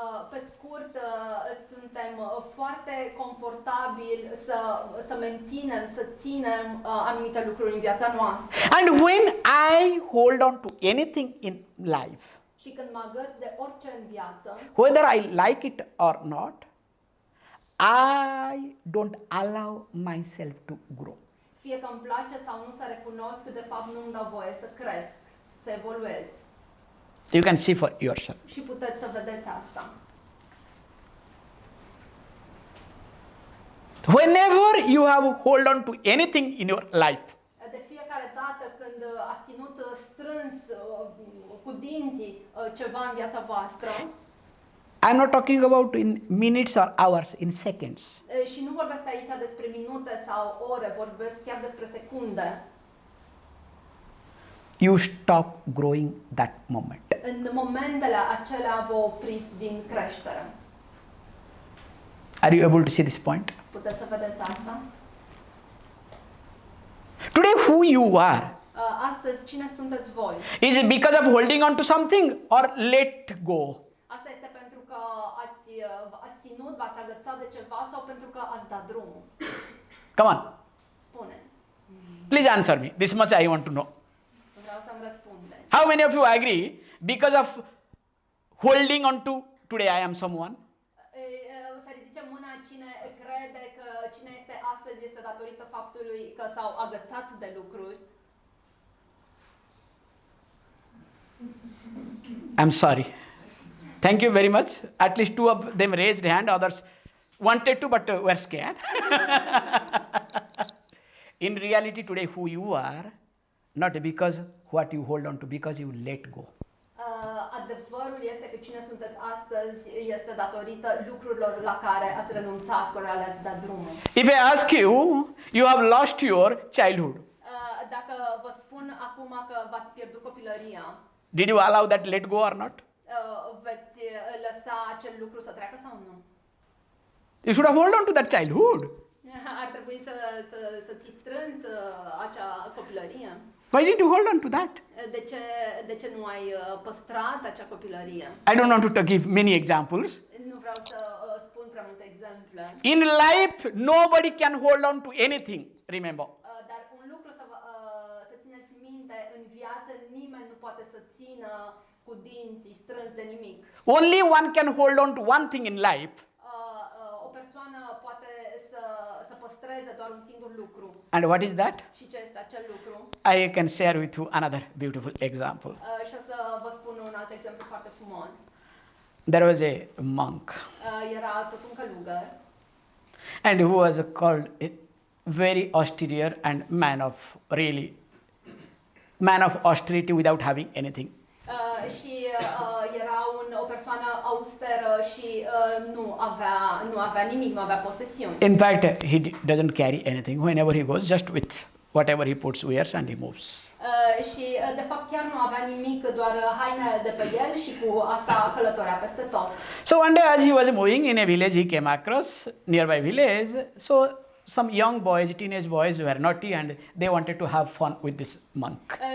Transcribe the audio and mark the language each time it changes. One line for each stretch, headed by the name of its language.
Romanian: Pe scurt, suntem foarte confortabili să menținem, să ținem anumite lucruri în viața noastră.
English: And when I hold on to anything in life,
Romanian: Și când mă agăț de orice în viață,
English: whether I like it or not, I don't allow myself to grow.
Romanian: fie că îmi place sau nu, să recunosc că de fapt nu îmi dau voie să cresc, să evoluez.
English: You can see for yourself.
Romanian: Și puteți să vedeți asta.
English: Whenever you have hold on to anything in your life,
Romanian: De fiecare dată când ați ținut strâns cu dinții ceva în viața voastră,
English: I'm not talking about in minutes or hours, in seconds.
Romanian: Și nu vorbesc aici despre minute sau ore, vorbesc chiar despre secunde.
English: You stop growing that moment.
Romanian: În momentele acelea vă opriți din creștere.
English: Are you able to see this point?
Romanian: Puteți să vedeți asta?
English: Today, who you are,
Romanian: Astăzi, cine sunteți voi?
English: is it because of holding on to something or let go?
Romanian: Asta este pentru că ați ținut, v-ați agățat de ceva sau pentru că ați dat drumul?
English: Come on,
Romanian: Spune.
English: please answer me. This much I want to know.
Romanian: Vreau să-mi răspundeți.
English: How many of you agree because of holding on to today I am someone?
Romanian: Să ridice mâna cine crede că cine este astăzi este datorită faptului că s-au agățat de lucruri.
English: I'm sorry. Thank you very much. At least two of them raised hand, others wanted to but were scared. In reality today who you are, not because what you hold on to, because you let go.
Romanian: Adevărul este că cine sunteți astăzi este datorită lucrurilor la care ați renunțat, cu care le-ați dat drumul.
English: If I ask you, you have lost your childhood.
Romanian: Dacă vă spun acum că v-ați pierdut copilăria,
English: Did you allow that let go or not?
Romanian: veți lăsa acel lucru să treacă sau nu?
English: You should have hold on to that childhood.
Romanian: Ar trebui să ți strâns acea copilărie.
English: Why didn't you hold on to that?
Romanian: De ce nu ai păstrat acea copilărie?
English: I don't want to give many examples.
Romanian: Nu vreau să spun prea multe exemple.
English: In life, nobody can hold on to anything. Remember.
Romanian: Dar un lucru să țineți minte, în viață nimeni nu poate să țină cu dinții strâns de nimic.
English: Only one can hold on to one thing in life.
Romanian: O persoană poate să păstreze doar un singur lucru.
English: And what is that?
Romanian: Și ce este acel lucru?
English: I can share with you another beautiful example.
Romanian: Și o să vă spun un alt exemplu foarte frumos.
English: There was a monk,
Romanian: Era tot un călugăr
English: and who was called a very austere and man of austerity without having anything.
Romanian: și era o persoană austeră și nu avea nimic, nu avea posesiuni.
English: In fact, he doesn't carry anything. Whenever he goes, just with whatever he puts, wears, and he moves.
Romanian: Și de fapt chiar nu avea nimic, doar hainele de pe el și cu asta călătorea peste tot.
English: So one day as he was moving in a village, he came across nearby village. So some young boys, teenage boys were naughty and they wanted to have fun with this monk.